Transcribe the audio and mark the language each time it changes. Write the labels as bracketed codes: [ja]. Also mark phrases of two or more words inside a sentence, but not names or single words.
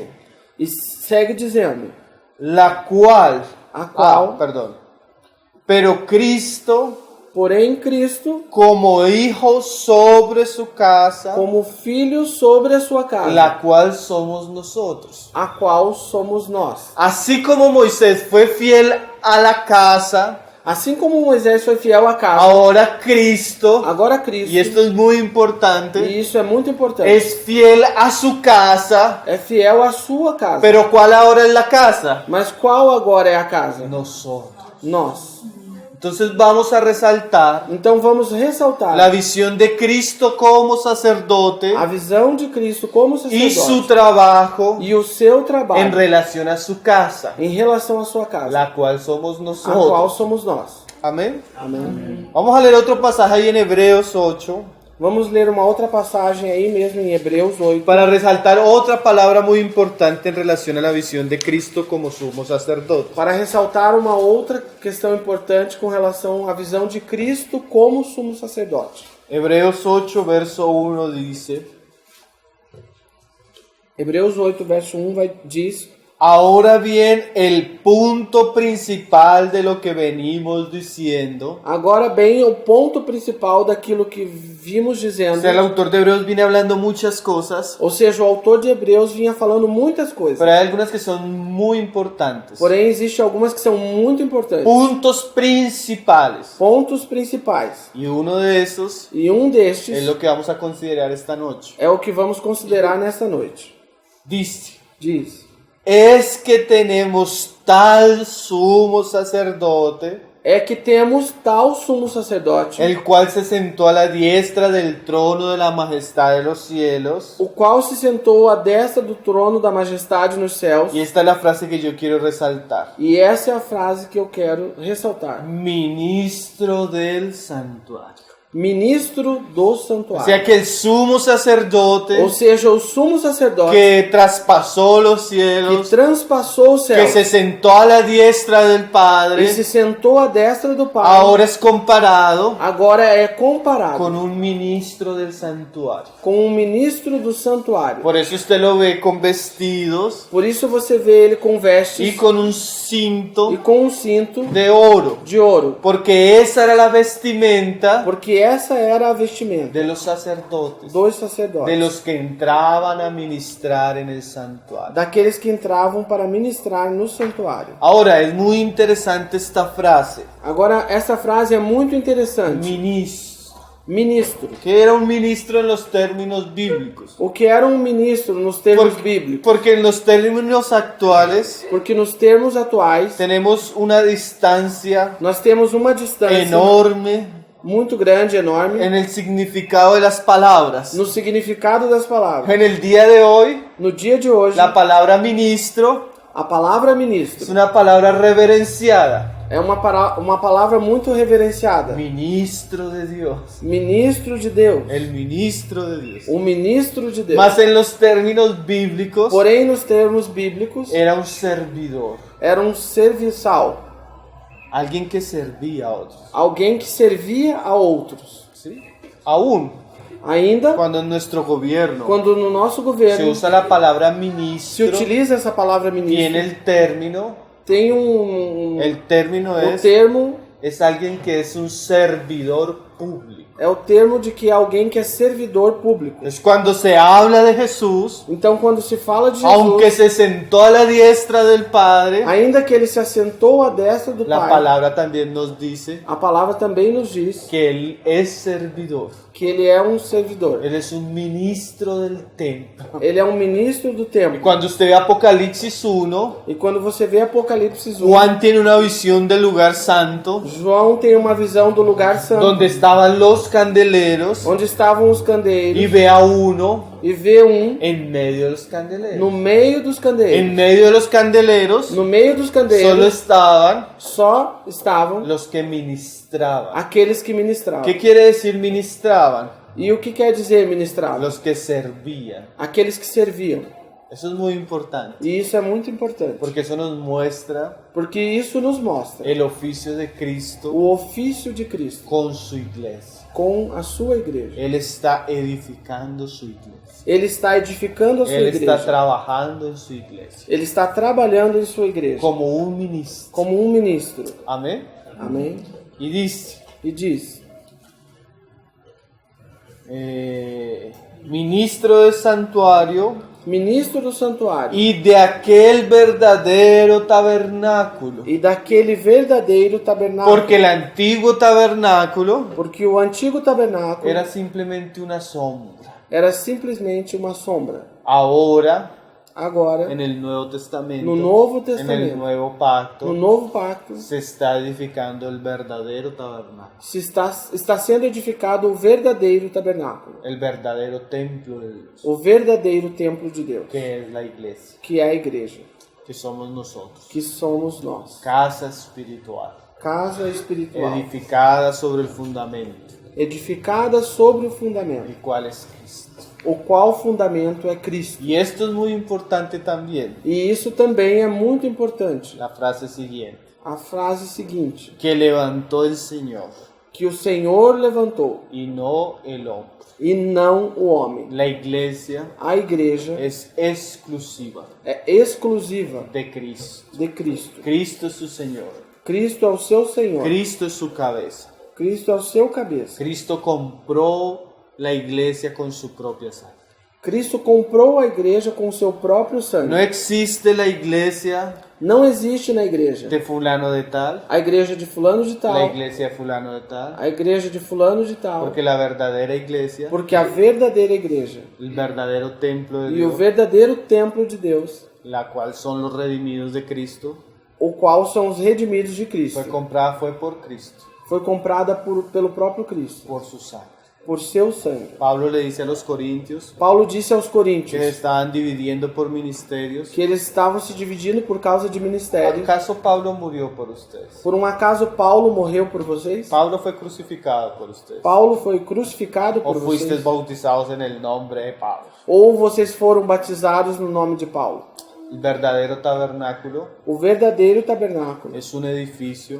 [pt] E segue dizendo: [es] la cual, [pt] a qual, [es] perdón, pero Cristo [pt] porém, Cristo, [es] como hijo sobre su casa, [pt] como filho sobre a sua casa, [es] la cual somos nosotros. [pt] a qual somos nós. [es] Así como Moisés fue fiel a la casa, [pt] Assim como Moisés foi fiel à casa, [es] ahora Cristo, [pt] agora Cristo, [es] y esto es muy importante, [pt] e isso é muito importante, [es] es fiel a su casa, [pt] é fiel à sua casa. [es] pero ¿cuál ahora es la casa? [pt] Mas qual agora é a casa? [es] Nosotros. [pt] Nós. [es] Entonces vamos a resaltar [pt] Então vamos ressaltar [es] la visión de Cristo como sacerdote [pt] a visão de Cristo como [es] y su [pt] sacerdote [es] trabajo [pt] e o seu [es] en [pt] trabalho [es] relación a su casa, [pt] em relação à sua casa, [es] la cual somos [pt] a qual [es] nosotros. [pt] somos nós. [es] Amén. [pt] Amém. [es] Vamos a leer otro pasaje ahí en Hebreos 8 [pt] Vamos ler uma outra passagem aí mesmo em Hebreus 8 [es] para resaltar otra palabra muy importante en relación a la visión de Cristo como sumo sacerdote. [pt] para ressaltar uma outra questão importante com relação à visão de Cristo como sumo sacerdote. [es] Hebreos 8, verso 1 dice: [pt] Hebreus 8, verso 1 diz: [es] Ahora bien, el punto principal de lo que venimos diciendo. [pt] agora bem, o ponto principal daquilo que vimos dizendo, [es] O sea, el autor de Hebreos viene hablando muchas cosas, [pt] ou seja, o autor de Hebreus vinha falando muitas coisas. [es] pero hay algunas que son muy importantes. [pt] Porém, existem algumas que são muito importantes. [es] Puntos principales. [pt] Pontos principais. [es] Y uno de esos [pt] E um destes [es] es lo que vamos a considerar esta noche. [pt] é o que vamos considerar nesta noite. [es] Dice: [pt] Diz: [es] es que tenemos tal sumo sacerdote, [pt] é que temos tal sumo sacerdote, [es] el cual se sentó a la diestra del trono de la majestad de los cielos. [pt] o qual se sentou à destra do trono da majestade nos céus. [es] Y esta es la frase que yo quiero resaltar. [pt] E essa é a frase que eu quero ressaltar. [es] Ministro del santuario. [pt] Ministro do [es] O [pt] santuário. [es] sea que el sumo sacerdote [pt] Ou seja, o sumo sacerdote [es] que traspasó los [pt] que [es] cielos, [pt] transpassou o céu [es] que se sentó a la diestra del [pt] e se [es] Padre, [pt] sentou à destra do Pai, [es] ahora es comparado [pt] agora é comparado [es] con un ministro del santuario. [pt] com um ministro do santuário. [es] Por eso usted lo ve con vestidos [pt] Por isso você vê ele com [es] y [pt] vestes [es] con un [pt] e [es] cinto [pt] com um cinto [es] de oro, [pt] de ouro, [es] porque esa era la vestimenta [pt] porque essa era a vestimenta [es] de los sacerdotes, [pt] dos de sacerdotes, [es] los que entraban a ministrar en el santuario. [pt] daqueles que entravam para ministrar no santuário. [es] Ahora, es muy interesante esta frase, [pt] Agora, essa frase é muito interessante. [es] ministro. [pt] Ministro. [es] Que era un ministro en los términos bíblicos. [pt] O que era um ministro nos termos bíblicos? [es] Porque en los términos actuales [pt] Porque nos termos atuais, [es] tenemos una distancia [pt] nós temos uma distância [es] enorme [pt] muito grande, enorme, [es] en el significado de las palabras. [pt] no significado das palavras. [es] En el día de hoy, [pt] No dia de hoje, [es] la palabra ministro [pt] A palavra [es] es [pt] ministro [es] una palabra reverenciada. [pt] é uma palavra muito reverenciada. [es] Ministro de Dios. [pt] Ministro de Deus. [es] El ministro de Dios. [pt] Um ministro de Deus. [es] Mas en los términos bíblicos [pt] Porém, nos termos bíblicos, [es] era un servidor. [pt] era um serviçal. [es] Alguien que servía a otros. [pt] Alguém que servia a outros. [es] ¿Sí? Aún [pt] Ainda, [es] cuando en nuestro gobierno [pt] quando no nosso [es] se [pt] governo [es] usa la palabra [pt] se [es] ministro, [pt] utiliza essa palavra [es] tiene [pt] ministro, [es] el término, [pt] tem [es] el término [pt] o [es] es [pt] termo [es] alguien que es un servidor público. [pt] é o termo de que é alguém que é servidor público. [es] Es cuando se habla de Jesús, [pt] Então, quando se fala de [es] aunque [pt] Jesus, [es] se sentó a la diestra del Padre, [pt] ainda que ele se assentou à destra do [es] la [pt] Pai, [es] palabra también nos dice [pt] a palavra também nos diz [es] que Él es servidor. [pt] que ele é um servidor. [es] Él es un ministro del templo. [pt] Ele é um ministro do templo. [es] Cuando usted ve Apocalipsis 1, [pt] E quando você vê Apocalipse 1, [es] Juan tiene una visión del lugar santo, [pt] João tem uma visão do lugar santo, [es] donde estaban los candeleros, [pt] onde estavam os [es] y [pt] candeeiros, [es] ve a uno [pt] e vê um [es] en medio de los candeleros. [pt] no meio dos [es] En [pt] candeeiros. [es] medio de los candeleros [pt] No meio dos [es] solo [pt] candeeiros [es] estaban [pt] só estavam [es] los que ministraban. [pt] aqueles que ministravam. [es] ¿Qué quiere decir ministraban? [pt] E o que quer dizer ministravam? [es] Los que servían. [pt] Aqueles que serviam. [es] Eso es muy importante, [pt] E isso é muito importante, [es] porque eso nos muestra [pt] porque isso nos mostra [es] el oficio de Cristo [pt] o ofício de Cristo [es] con su iglesia. [pt] com a sua igreja. [es] Él está edificando su iglesia. [pt] Ele está edificando a sua [es] Él está [pt] igreja. [es] trabajando en su iglesia [pt] Ele está trabalhando em sua igreja [es] como un ministro. [pt] como um ministro. [es] Amén. [pt] Amém? [es] Y dice, [pt] E diz: [es] ministro del santuario [pt] ministro do santuário [es] y de aquel verdadero tabernáculo. [pt] e daquele verdadeiro tabernáculo. [es] Porque el antiguo tabernáculo [pt] Porque o antigo tabernáculo [es] era simplemente una sombra. [pt] era simplesmente uma sombra. [es] Ahora, [pt] Agora, [es] en el Nuevo Testamento, [pt] no Novo [es] en [pt] Testamento, [es] el Nuevo Pacto, [pt] no Novo Pacto, [es] se está edificando el verdadero tabernáculo, [pt] está sendo edificado o verdadeiro tabernáculo, [es] el verdadero templo de Dios, [pt] o verdadeiro templo de Deus, [es] que es la iglesia, [pt] que é a igreja, [es] que somos nosotros, [pt] que somos nós. [es] casa espiritual, [pt] Casa espiritual, [es] edificada sobre el fundamento, [pt] edificada sobre o fundamento, [es] el cual es Cristo. [pt] o qual fundamento é Cristo. [es] Y esto es muy importante también, [pt] E isso também é muito importante. [es] la frase siguiente, [pt] A frase seguinte, [es] que levantó el Señor [pt] que o Senhor levantou [es] y no el hombre. [pt] e não o homem. [es] La iglesia [pt] A igreja [es] es exclusiva [pt] é exclusiva [es] de Cristo. [pt] de Cristo. [es] Cristo es su Señor. [pt] Cristo é o seu Senhor. [es] Cristo es su cabeza. [pt] Cristo é o seu cabeça. [es] Cristo compró la iglesia con su propia sangre. [pt] Cristo comprou a igreja com o seu próprio sangue. [es] No existe la iglesia [pt] Não existe na igreja [es] de fulano de tal, [pt] a igreja de fulano de [es] la [pt] tal, [es] iglesia de fulano de tal, [pt] a igreja de fulano de tal, [es] porque la verdadera iglesia, [pt] porque a verdadeira igreja [es] el verdadero templo de [pt] e o [es] Dios, [pt] verdadeiro templo de Deus, [es] la cual son los redimidos de Cristo, [pt] o qual são os redimidos de Cristo, [es] fue comprada fue por Cristo, [pt] foi comprada pelo próprio Cristo, [es] por su sangre. [pt] por seu sangue. [es] Pablo le dice a los corintios [pt] Paulo disse aos [es] que se [pt] coríntios [es] estaban dividiendo por ministerios. [pt] que eles estavam se dividindo por causa de ministério. [es] ¿Acaso Pablo murió por ustedes? [pt] Por um acaso Paulo morreu por vocês? [es] Pablo fue crucificado por ustedes. [pt] Paulo foi crucificado [es] ¿O [pt] por [es] fuisteis [pt] vocês? [es] bautizados en el nombre de Pablo? [pt] Ou vocês foram batizados no nome de Paulo? [es] El verdadero tabernáculo [pt] O verdadeiro tabernáculo [es] es un edificio